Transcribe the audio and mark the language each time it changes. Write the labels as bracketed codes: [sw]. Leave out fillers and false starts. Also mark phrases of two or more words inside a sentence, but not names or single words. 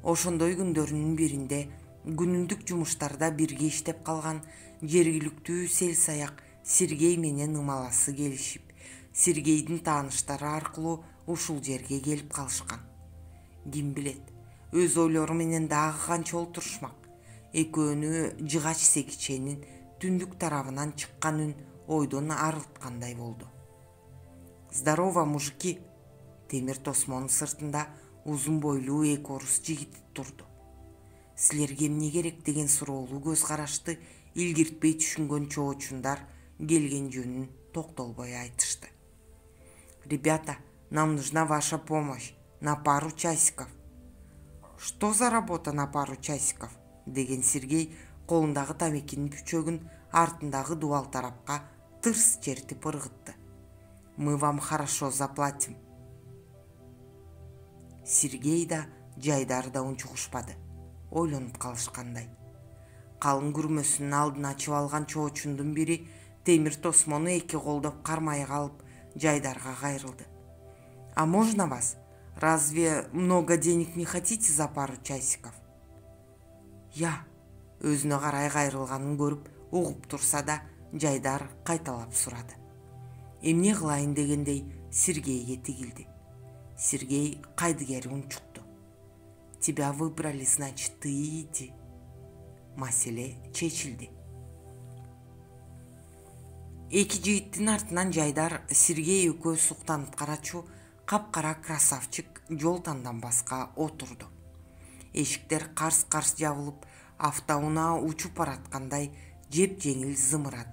[ky] Ошондой күндөрүнүн биринде күнүндүк жумуштарда бирге иштеп калган жергиликтүү сел-саяк Сергей менен ымаласы келишип, Сергейдин тааныштары аркылуу ушул жерге келип калышкан. Ким билет, өз ойлору менен дагы канча олтурушмак. Экөөнү жыгач секиченин түндүк тарабынан чыккан үн ойдон арылткандай болду. [ru] «Здорово, мужики!» [ky] Темир тосмонун сыртында узун бойлуу эки орус жигит турду. «Силерге эмне керек?» деген суроолуу көз карашты илгиртпей түшүнгөн чоочундар келген жөнүн токтолбой айтышты. [ru] «Ребята, нам нужна ваша помощь на пару часиков». «Что за работа на пару часиков?» [ky] деген Сергей колундагы тамекинин пүчөгүн артындагы дубал тарапка тырс чертип ыргытты. [ru] «Мы вам хорошо заплатим». [ky] Сергей да Жайдар да унчугушпады, ойлонуп калышкандай. Калың күрмөсүнүн алдын ачып алган чоочундун бири темир тосмону эки колдоп кармай калып Жайдарга кайрылды. [ru] «А можно вас? Разве много денег не хотите за пару часиков?» «Я», [ky] өзүнө карай кайрылганын көрүп угуп турса да, Жайдар кайталап сурады. «Эмне кылайын?» дегендей Сергейге тигилди. Сергей кайдыгер унчукту. [ru] «Тебя выбрали, значит, ты иди». [ky] Маселе чечилди. Эки жигиттин артынан Жайдар Сергей экөө суктанып карачу капкара красавчик жол танданбаска отурду. Эшиктер карс-карс жабылып, автоунаа учуп бараткандай жеп-жеңил зымырады.